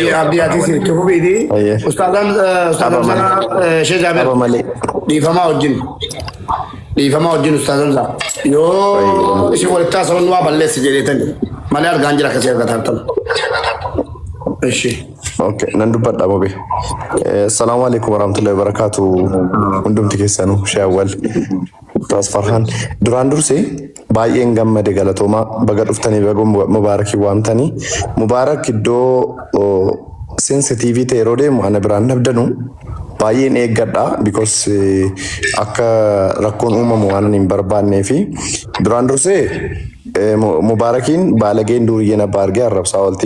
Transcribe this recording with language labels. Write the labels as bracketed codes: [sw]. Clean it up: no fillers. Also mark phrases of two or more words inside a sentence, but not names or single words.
[om] Ayyee abdii ati itti fufiiti. Ustaadaan sana Sheekh Jaaber dhiifamaa wajjin ustaadaan sana yoo isin walitti haasawwan waa balleessi jedheetani malee argaan jira akkasii argataan. Eshi. Okay, nan dubbadha bobe. [ar] السلام عليكم ورحمة الله وبركاته. [om] Hundumti keessanu shaawwal. Taas Farhaan duraan dursee baay'een gammade galatooma baga dhuftanii baga mubaarakii waamtanii mubaarak iddoo sensitivity yeroo deemu ana biraan nabdanu baay'een eeggadha because akka rakkoon uumamu waan hin barbaannee fi duraan dursee Mubaarakiin baalageen duriyyeen abbaa argee arrabsaa oolti.